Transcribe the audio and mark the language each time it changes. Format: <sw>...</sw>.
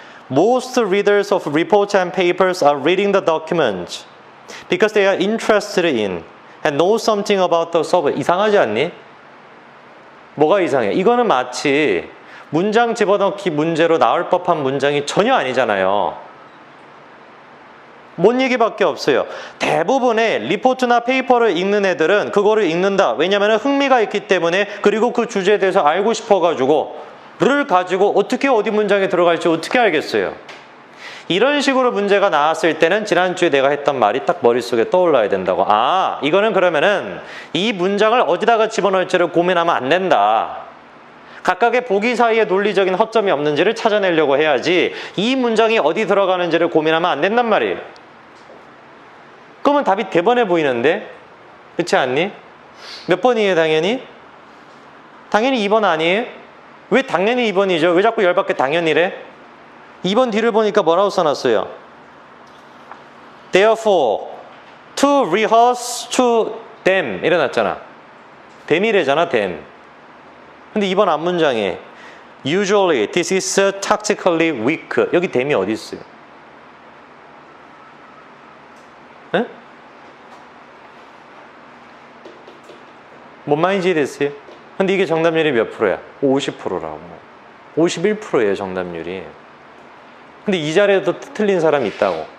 <en>Most readers of reports and papers are reading the documents because they are interested in and know something about the subject.</en> <ko>이상하지 않니? 뭐가 이상해? 이거는 마치 문장 집어넣기 문제로 나올 법한 문장이 전혀 아니잖아요. 뭔 얘기밖에 없어요. 대부분의 리포트나 페이퍼를 읽는 애들은 그거를 읽는다. 왜냐하면 흥미가 있기 때문에, 그리고 그 주제에 대해서 알고 싶어가지고 를 가지고 어떻게 어디 문장에 들어갈지 어떻게 알겠어요. 이런 식으로 문제가 나왔을 때는 지난주에 내가 했던 말이 딱 머릿속에 떠올라야 된다고. 아, 이거는 그러면은 이 문장을 어디다가 집어넣을지를 고민하면 안 된다. 각각의 보기 사이에 논리적인 허점이 없는지를 찾아내려고 해야지 이 문장이 어디 들어가는지를 고민하면 안 된단 말이에요. 그러면 답이 대번에 보이는데, 그렇지 않니? 몇 번이에요, 당연히? 당연히 2번 아니에요? 왜 당연히 2번이죠? 왜 자꾸 열받게 당연히래? 2번 뒤를 보니까 뭐라고 써놨어요?</ko> <en>Therefore, to rehearse to them</en> <ko>이래놨잖아.</ko> <en>them이래잖아, them.</en> <ko>근데 2번 앞문장에</ko> <en>Usually, this is tactically weak.</en> <ko>여기 them이 어디 있어요? 에? 뭔 말인지 이해됐어요? 근데 이게 정답률이 몇 프로야? 50%라고. 51%예요, 정답률이. 근데 이 자리에도 틀린 사람이 있다고.</ko>